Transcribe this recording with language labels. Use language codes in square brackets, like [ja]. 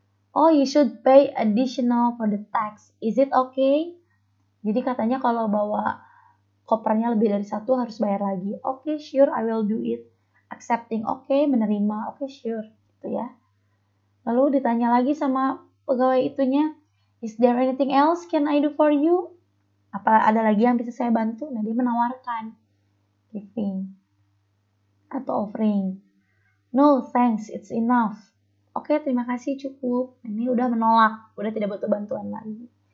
[en] Oh, you should pay additional for the tax. Is it okay? [id] Jadi katanya kalau bawa kopernya lebih dari satu harus bayar lagi. [en] Okay, sure, I will do it. Accepting, okay, [id] menerima, [en] okay, sure, gitu ya. [id] Lalu ditanya lagi sama pegawai itunya, [en] is there anything else can I do for you? [id] Apa ada lagi yang bisa saya bantu? Nah, dia menawarkan, giving atau offering. [en] No, thanks, it's enough. [id] Oke, terima kasih, cukup. Ini udah menolak, udah tidak butuh bantuan lagi.